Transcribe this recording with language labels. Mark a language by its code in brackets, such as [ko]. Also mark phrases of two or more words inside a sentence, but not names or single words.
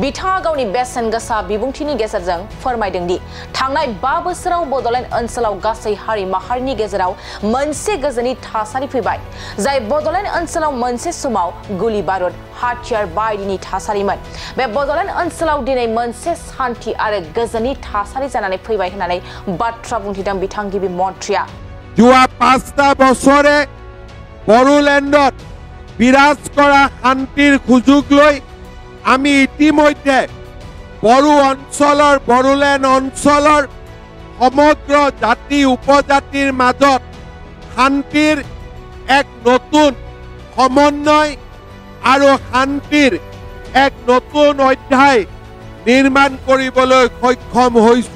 [brx] बिथाङा गावनि बेसेनगोसा बिबुंथिनि गेजेरजों फोरमायदों दि थांनाय 5 बोसोराव बडलेण्ड ओनसोलाव गासै हारि माहारिनि गेजेराव मोनसे गोजोननि थासारि फैबाय, जाय बडलेण्ड ओनसोलाव मोनसे समाव गुलि बारुद हाथियार बायदिनि थासारिमोन। बे बडलेण्ड ओनसोलाव दिनै मोनसे शान्ति आरो गोजोननि थासारि जानानै फैबाय होननानै बाथ्रा बुंथिदों बिथां गिबि मन्त्रिया। [as] যোৱা 5টা বছৰে বড়োলেণ্ডত বিৰাজ কৰা শান্তিৰ সুযোগ লৈ আমি ইতিমধ্যে বড়ো অঞ্চলৰ বড়োলেণ্ড অঞ্চলৰ সমগ্ৰ জাতি উপজাতিৰ মাজত শান্তিৰ এক নতুন সমন্বয় আৰু শান্তিৰ এক নতুন অধ্যায় নিৰ্মাণ কৰিবলৈ সক্ষম হৈছো।